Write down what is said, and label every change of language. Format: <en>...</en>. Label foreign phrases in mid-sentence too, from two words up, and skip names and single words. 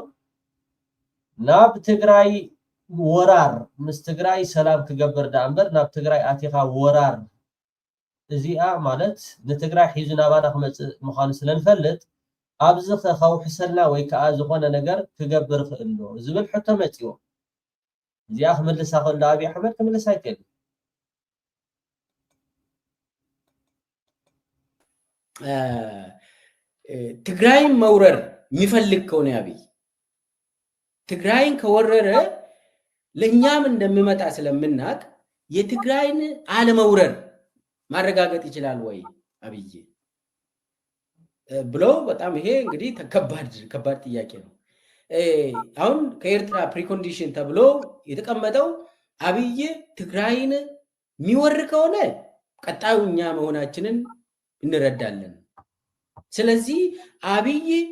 <ti>ናብ ትግራይ ወራር ምስ ትግራይ ሰላም ክገብር ዳ እምበር ናብ ትግራይ ኣቲኻ ወራር እዚኣ ማለት ንትግራይ ሒዙ ናባና ክመፅእ ምዃኑ ስለንፈልጥ ኣብዚ ከውሕሰልና ወይ ከዓ ዝኾነ ነገር ክገብር ክእል ዶ ዝብል ሕቶ መፂዎ እዚኣ ክምልሳ ከሎ ኣብይ ኣሕመድ ክምልሳ ኣይክእልን።</ti> <am>ትግራይን መውረር የሚፈልግ ከሆነ አብይ ትግራይን ከወረረ ለኛም እንደሚመጣ ስለምናቅ የትግራይን አለመውረር ማረጋገጥ ይችላል ወይ አብይ ብሎ በጣም ይሄ እንግዲህ ከባድ ጥያቄ ነው። አሁን ከኤርትራ ፕሪኮንዲሽን ተብሎ የተቀመጠው አብይ ትግራይን የሚወር ከሆነ ቀጣዩ እኛ መሆናችንን እንረዳለን። ስለዚህ አብይ</am>